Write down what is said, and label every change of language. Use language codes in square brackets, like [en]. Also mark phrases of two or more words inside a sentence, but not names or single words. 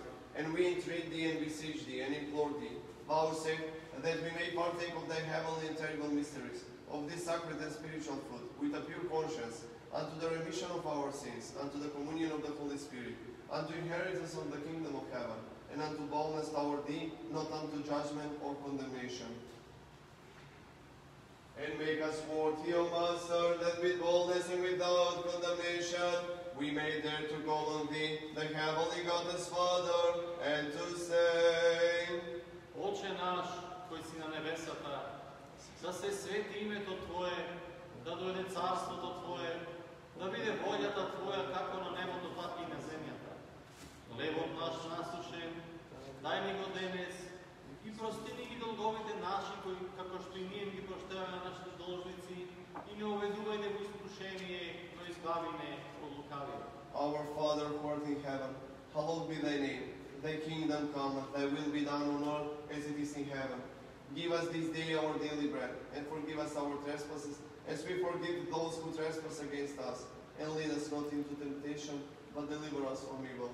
[en] And we entreat Thee and beseech Thee and implore Thee, vouchsafe that we may partake of Thy heavenly and terrible mysteries, of this sacred and spiritual food, with a pure conscience, unto the remission of our sins, unto the communion of the Holy Spirit, unto inheritance of the kingdom of heaven, and unto boldness toward Thee, not unto judgment or condemnation. And make us worthy, O Master, that with boldness and without condemnation we may dare to call on Thee, the heavenly God as Father, and to say, [mk] Оче наш, који си на небесата, да се свети името Твоје, да дојде царството Твоје, да биде волјата Твоја како на небото, така и на земјата. Хлебот наш насушен, дај ни го денес и прости ни ги долговите наши, кои, како што и ние ги проштеваме на нашите должници, и не уведувај во искушение, но избави не од лукавиот. [en] Our Father who art in heaven, hallowed be Thy name. Thy kingdom come, Thy will be done on earth as it is in heaven. Give us this day our daily bread, and forgive us our trespasses, as we forgive those who trespass against us. And lead us not into temptation, but deliver us from evil.